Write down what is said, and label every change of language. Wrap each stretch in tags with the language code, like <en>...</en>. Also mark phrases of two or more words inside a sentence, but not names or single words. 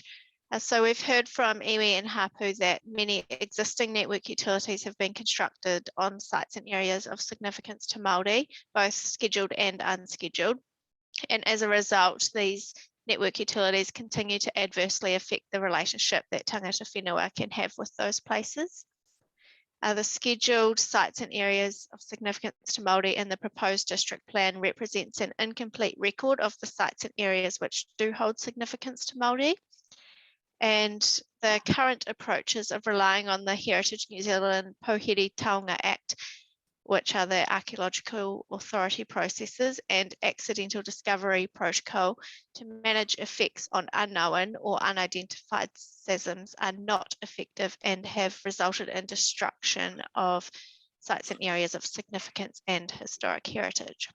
<en>So we've heard from iwi and Hapu that many existing network utilities have been constructed on sites and areas of significance to Māori, both scheduled and unscheduled. And as a result, these network utilities continue to adversely affect the relationship that</en> <mi>tangata whenua</mi> <en>can have with those places. The scheduled sites and areas of significance to Māori in the proposed district plan represents an incomplete record of the sites and areas which do hold significance to Māori. And the current approaches of relying on the Heritage New Zealand Pouhere Taonga Act, which are the Archaeological Authority processes and Accidental Discovery Protocol to manage effects on unknown or unidentified SASMs, are not effective and have resulted in destruction of sites and areas of significance and historic heritage.</en>